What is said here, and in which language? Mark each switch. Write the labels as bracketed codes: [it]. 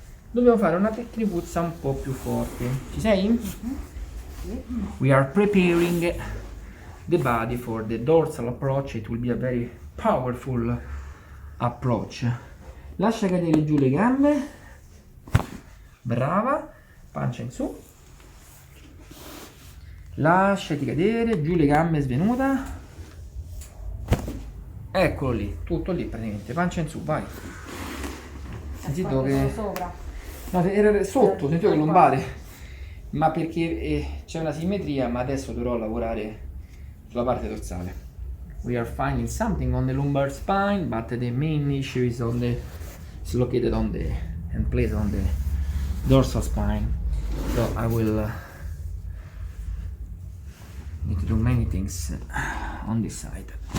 [it] Dobbiamo fare una tecnicuzza un po' più forte. Ci sei? [en] We are preparing the body for the dorsal approach. It will be a very powerful approach. [it] Lascia cadere giù le gambe. Brava. Pancia in su. Lasciati cadere giù le gambe, svenuta. Eccolo lì, tutto lì praticamente. Pancia in su, vai. Sentito che... Sopra. No, era sotto, sentito che lombare. Ma perché c'è una simmetria, ma adesso dovrò lavorare sulla parte dorsale. [en] We are finding something on the lumbar spine, but the main issue is on the is located on the and placed on the dorsal spine. So I will need to do many things on this side.